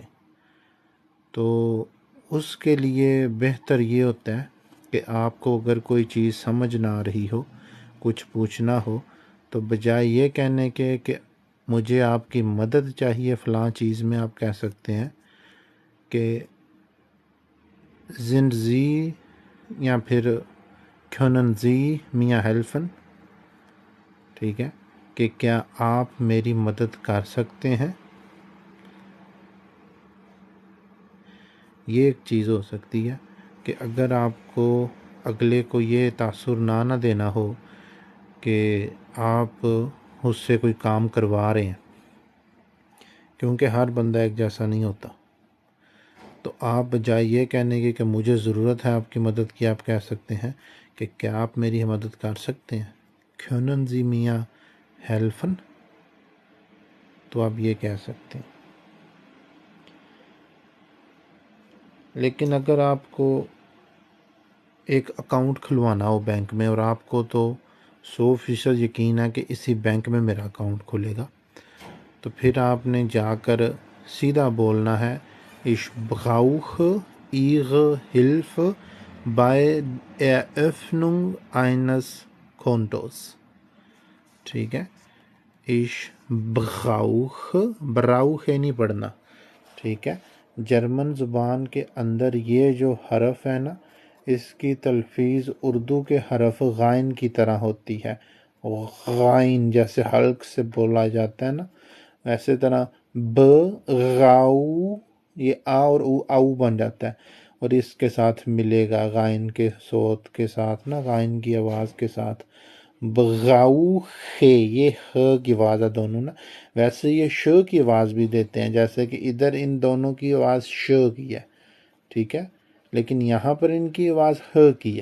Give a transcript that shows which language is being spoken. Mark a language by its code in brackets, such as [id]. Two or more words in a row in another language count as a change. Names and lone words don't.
[ur] تو اس کے لیے بہتر یہ ہوتا ہے کہ آپ کو اگر کوئی چیز سمجھ نہ آ رہی ہو، کچھ پوچھنا ہو، تو بجائے یہ کہنے کے کہ مجھے آپ کی مدد چاہیے فلاں چیز میں، آپ کہہ سکتے ہیں کہ [de] sind Sie [ur] یا پھر [de] können Sie mir helfen، [ur] ٹھیک ہے، کہ کیا آپ میری مدد کر سکتے ہیں۔ یہ ایک چیز ہو سکتی ہے کہ اگر آپ کو اگلے کو یہ تاثر نہ دینا ہو کہ آپ اس سے کوئی کام کروا رہے ہیں، کیونکہ ہر بندہ ایک جیسا نہیں ہوتا، تو آپ بجائے یہ کہنے کے کہ مجھے ضرورت ہے آپ کی مدد کی، آپ کہہ سکتے ہیں کہ کیا آپ میری مدد کر سکتے ہیں، [de] können Sie mir helfen، [ur] تو آپ یہ کہہ سکتے ہیں۔ لیکن اگر آپ کو ایک اکاؤنٹ کھلوانا ہو بینک میں اور آپ کو تو 100% یقین ہے کہ اسی بینک میں میرا اکاؤنٹ کھلے گا، تو پھر آپ نے جا کر سیدھا بولنا ہے [de] ich brauche Ihre Hilfe bei Eröffnung eines Kontos، [ur] ٹھیک ہے، [de] ich brauche [ur] نہیں پڑھنا، ٹھیک ہے۔ جرمن زبان کے اندر یہ جو حرف ہے نا، اس کی تلفظ اردو کے حرف غائن کی طرح ہوتی ہے، غائن جیسے حلق سے بولا جاتا ہے نا، ایسے طرح ب غاؤ یہ آ اور او آؤ بن جاتا ہے، اور اس کے ساتھ ملے گا غائن کے صوت کے ساتھ نا، غائن کی آواز کے ساتھ، بغاؤ خے، یہ خ کی آواز ہے دونوں نا، ویسے یہ ش کی آواز بھی دیتے ہیں، جیسے کہ ادھر ان دونوں کی آواز ش کی ہے، ٹھیک ہے، لیکن یہاں پر ان کی آواز ہ کی ہے۔